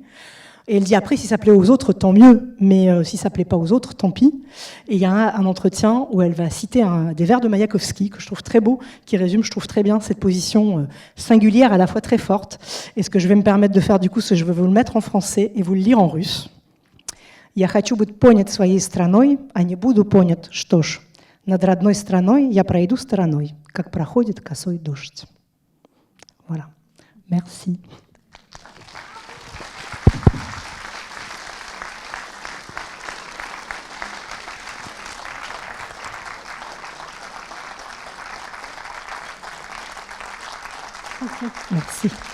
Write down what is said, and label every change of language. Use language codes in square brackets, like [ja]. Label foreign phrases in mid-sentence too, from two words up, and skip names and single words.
[fr] Et elle dit après, si ça plaît aux autres, tant mieux, mais si ça plaît pas aux autres, tant pis. Et il y a un entretien où elle va citer des vers de Maïakovski, que je trouve très beau, qui résume, je trouve très bien, cette position singulière, à la fois très forte. Et ce que je vais me permettre de faire du coup, c'est que je vais vous le mettre en français et vous le lire en russe. [ru] «Я хочу быть понят своей страной, а не буду понят, что ж, над родной страной я пройду стороной, как проходит косой дождь». [fr] Voilà. Merci. Merci.